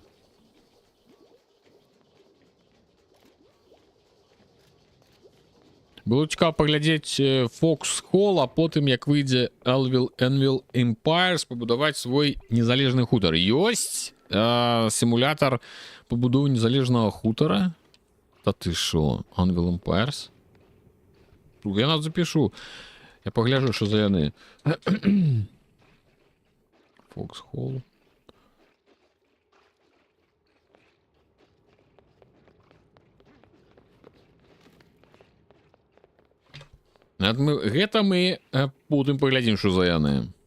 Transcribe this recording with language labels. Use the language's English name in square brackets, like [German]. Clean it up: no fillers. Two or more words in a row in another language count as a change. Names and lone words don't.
[Belarusian] Было цікава паглядзець Foxhole, а потым, як выйдзе Anvil Empires, пабудаваць свой незалежны хутар. Ёсць сімулятар пабудовы незалежнага хутара? [Ukrainian] Та ты шо? Anvil Empires? Я нас запишу. [Belarusian] Я пагляжу, що за яны. Foxhole. Гэта мы потым паглядзім, што за яны.